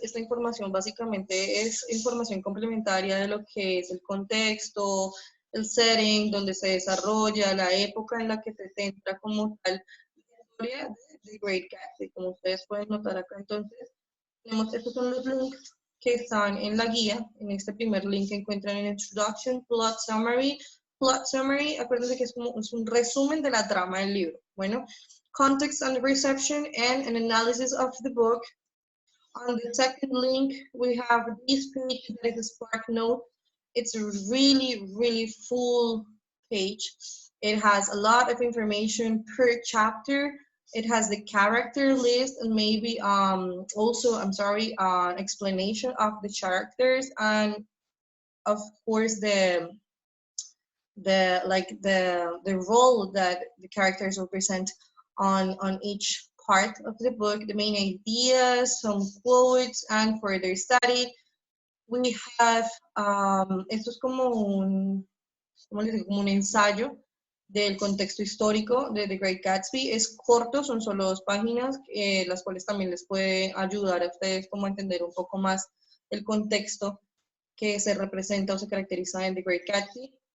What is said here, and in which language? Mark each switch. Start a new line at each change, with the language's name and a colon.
Spanish: Esta información básicamente es información complementaria de lo que es el contexto, el setting, donde se desarrolla, la época en la que se centra como tal la historia de The Great Gatsby. Como ustedes pueden notar acá, entonces, tenemos, estos son los links que están en la guía. En este primer link encuentran en Introduction, Plot Summary. Plot Summary, acuérdense que es un resumen de la trama del libro. Bueno,
English: context and reception, and an analysis of the book. On the second link, we have this page that is a Spark Note. It's a really full page. It has a lot of information per chapter. It has the character list and maybe also, explanation of the characters, and of course the role that the characters represent on each part of the book, the main ideas, some quotes, and further study. We have,
Spanish: esto es como ¿cómo les digo? Como un ensayo del contexto histórico de The Great Gatsby. Es corto, son solo 2 páginas, las cuales también les puede ayudar a ustedes como a entender un poco más el contexto que se representa o se caracteriza en The Great Gatsby.